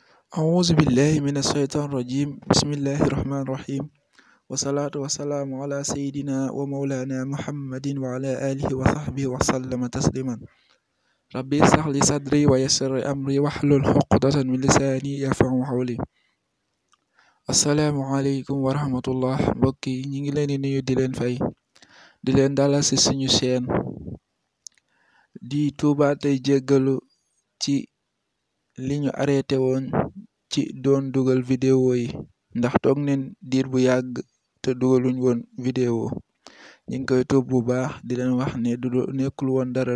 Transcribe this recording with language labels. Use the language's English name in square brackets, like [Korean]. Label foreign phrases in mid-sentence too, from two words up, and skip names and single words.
[Arabic] أعوذ بالله من الشيطان الرجيم بسم الله الرحمن الرحيم والصلاة والسلام على سيدنا ومولانا محمد وعلى آله وصحبه وسلم تسليما ربي اشرح لي صدري ويسر لي أمري واحلل عقدة من لساني يفقهوا قولي السلام عليكم ورحمة الله [Wolof] mbokk yi ñi ngi leen di nuyu di leen fay di leen dalal ci suñu chaîne di tuuba tey jéggalu ci li ñu arrêté woon ci doon dugal vidéo yi ndax toog neen diir bu yàgg te dugaluñ woon vidéo ñi ngi koy tuub bu baax di leen wax ne du nekkul woon dara